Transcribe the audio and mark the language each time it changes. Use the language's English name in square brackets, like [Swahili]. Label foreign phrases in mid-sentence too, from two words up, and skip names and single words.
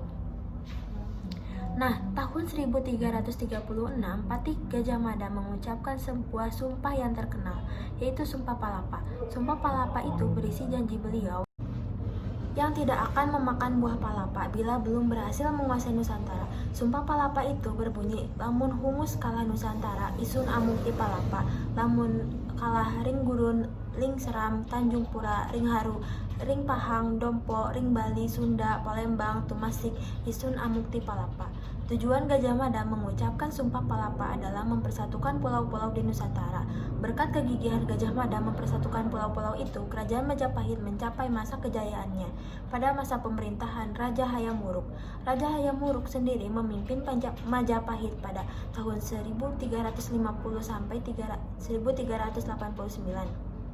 [Indonesian] Nah, tahun 1336, Patih Gajah Mada mengucapkan sebuah sumpah yang terkenal, yaitu Sumpah Palapa. Sumpah Palapa itu berisi janji beliau yang tidak akan memakan buah palapa bila belum berhasil menguasai Nusantara. Sumpah Palapa itu berbunyi, [Kawi] lamun humus kalah Nusantara, isun amukti palapa, lamun kalah ring gurun, ring seram, Tanjung Pura, ring haru, ring Pahang, Dompo, ring Bali, Sunda, Palembang, Tumasik, isun amukti palapa. [Indonesian] Tujuan Gajah Mada mengucapkan Sumpah Palapa adalah mempersatukan pulau-pulau di Nusantara. Berkat kegigihan Gajah Mada mempersatukan pulau-pulau itu, Kerajaan Majapahit mencapai masa kejayaannya pada masa pemerintahan Raja Hayam Wuruk. Raja Hayam Wuruk sendiri memimpin Majapahit pada tahun 1350 sampai 1389.